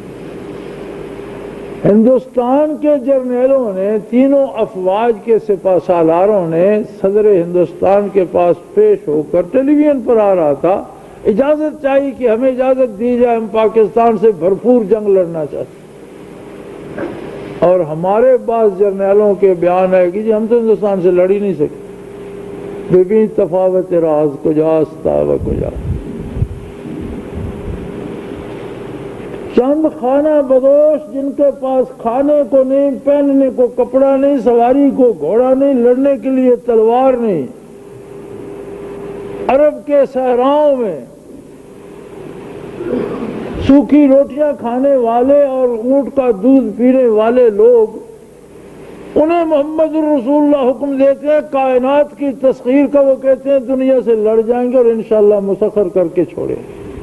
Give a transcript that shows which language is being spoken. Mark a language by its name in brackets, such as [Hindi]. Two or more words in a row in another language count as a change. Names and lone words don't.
[Urdu] ہندوستان کے جرنیلوں نے، تینوں افواج کے سپہ سالاروں نے صدر ہندوستان کے پاس پیش ہو کر، ٹیلی ویژن پر آ رہا تھا، اجازت چاہیے کہ ہمیں اجازت دی جائے، ہم پاکستان سے بھرپور جنگ لڑنا چاہتے ہیں۔ اور ہمارے بعض جرنیلوں کے بیان ہے کہ جی ہم تو ہندوستان سے لڑ ہی نہیں سکتے، [Persian] ببین تفاوت راز کجاست و کجا۔ [Urdu] چند خانہ بدوش جن کے پاس کھانے کو نہیں، پہننے کو کپڑا نہیں، سواری کو گھوڑا نہیں، لڑنے کے لیے تلوار نہیں، عرب کے صحراؤں میں سوکھی روٹیاں کھانے والے اور اونٹ کا دودھ پینے والے لوگ، انہیں محمد الرسول اللہ حکم دیتے ہیں کائنات کی تسخیر کا، وہ کہتے ہیں دنیا سے لڑ جائیں گے اور انشاءاللہ مسخر کر کے چھوڑیں گے۔